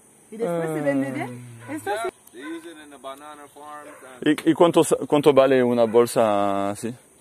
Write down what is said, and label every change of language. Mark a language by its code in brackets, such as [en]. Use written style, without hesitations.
[es] ¿Y después se vende bien? ¿Esto sí? [en] They use it in the banana farms and [es] ¿Y cuánto vale una bolsa así?